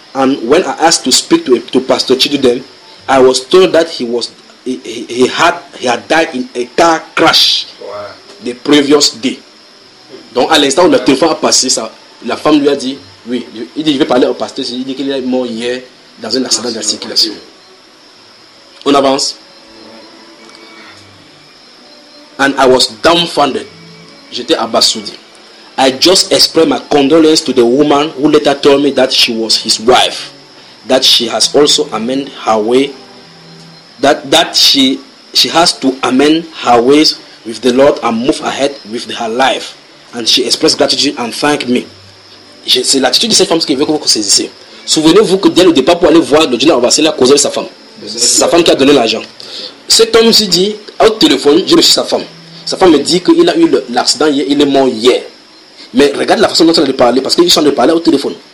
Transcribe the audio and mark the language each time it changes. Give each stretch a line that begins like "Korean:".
English: And when I asked to speak to Pastor Chidudem, I was told that he had died in a car crash the previous day.
French: Donc, à l'instant où le téléphone a passé, ça, la femme lui a dit, oui, il dit, je vais parler au pasteur, il dit qu'il est mort hier dans un accident de la circulation. On avance.
English: And I was dumbfounded.
French: J'étais abasourdi.
English: I just expressed my condolence to the woman who later told me that she was his wife, that she has also amended her way, that she has to amend her ways with the Lord and move ahead with her life. and she expressed gratitude and thanked me.
French: C'est l'attitude de cette femme qui veut que vous saisissez. Souvenez-vous que dès le départ, pour aller voir le général Obasanjo, il a causé avec sa femme. Sa femme qui a donné l'argent. Cet homme s'est dit, au téléphone, j'ai reçu sa femme. Sa femme me dit qu'il a eu l'accident hier, il est mort hier. Mais regarde la façon dont elle lui parlait, parce qu'ils sont allés parler au téléphone.